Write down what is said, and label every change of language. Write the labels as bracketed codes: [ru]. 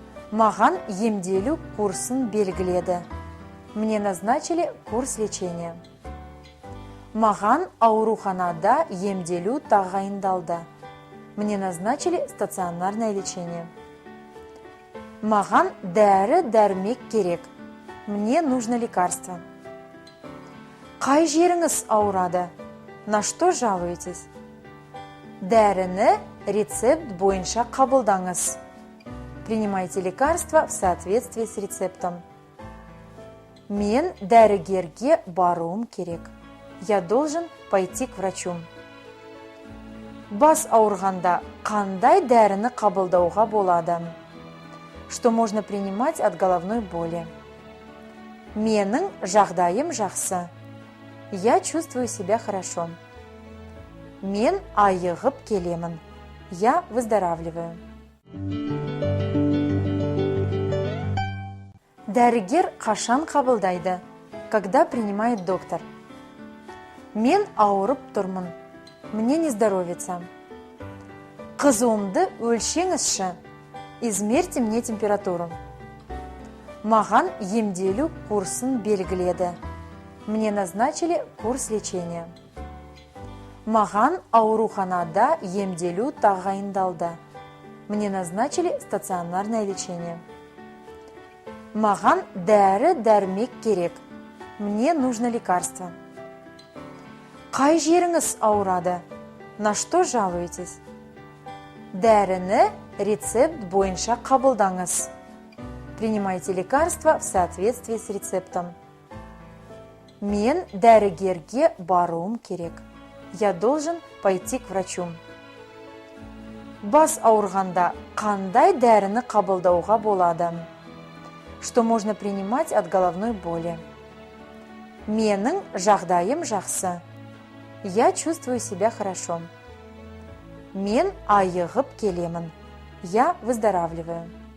[kk] Маған емделу курсын белгіледі. [ru] Мне назначили курс лечения. [kk] Маған ауруханада емделу тағайындалды. [ru] Мне назначили стационарное лечение. [kk] Маған дәрі-дәрмек керек. [ru] Мне нужно лекарство. [kk] Қай жеріңіз ауырады? [ru] На что жалуетесь? [kk] Дәріні рецепт бойынша қабылдаңыз. [ru] Принимайте лекарства в соответствии с рецептом. [kk] Мен дәрігерге баруым керек. [ru] Я должен пойти к врачу. [kk] Бас ауырғанда қандай дәріні қабылдауға болады? [ru] Что можно принимать от головной боли? [kk] Менің жағдайым жақсы. [ru] Я чувствую себя хорошо. [kk] Мен айығып келемін. [ru] Я выздоравливаю. [kk] Дәрігер қашан қабылдайды? [ru] Когда принимает доктор? [kk] Мен ауырып тұрмын. [ru] Мне не здоровится. [kk] Қызуымды өлшеңізші. [ru] Измерьте мне температуру. [kk] Маған емделу курсын белгіледі. [ru] Мне назначили курс лечения. [kk] Маған ауруханада емделу тағайындалды. [ru] Мне назначили стационарное лечение. [kk] Маған дәрі-дәрмек керек. [ru] Мне нужно лекарство. [kk] Қай жеріңіз ауырады? [ru] На что жалуетесь? [kk] Дәріні рецепт бойынша қабылдаңыз. [ru] Принимайте лекарства в соответствии с рецептом. [kk] Мен дәрігерге баруым керек. [ru] Я должен пойти к врачу. [kk] Бас ауырғанда қандай дәріні қабылдауға болады? [ru] Что можно принимать от головной боли? [kk] Менің жағдайым жақсы. [ru] Я чувствую себя хорошо. [kk] Мен айығып келемін. [ru] Я выздоравливаю.